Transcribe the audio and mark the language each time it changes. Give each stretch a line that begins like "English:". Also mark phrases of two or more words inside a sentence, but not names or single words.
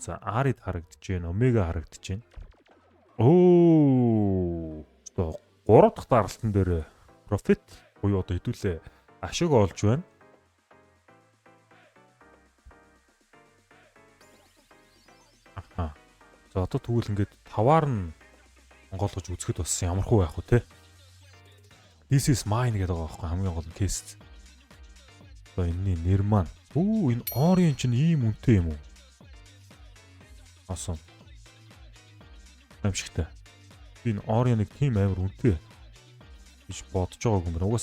Mongolian: За Arid харагдаж байна, Omega харагдаж байна. Оо, 3 дахь даралтан дээр Profit буюу одоо хэдүүлээ ашиг олж байна. Аха. За одоо тэгвэл ингээд таваар нь онгойлгож үзэхэд бас ямархуу байх вэ те.
English: This is mine
Mongolian: гэдэг байгаа байхгүй хамгийн гол нь кейс. Одоо энэний нэр маань. Оо энэ Orion чинь ийм үнэтэй юм уу? Асан. Амшигтай. Би энэ Orion-ыг тийм амар үнэтэй гэж бодож байгааг юм байна.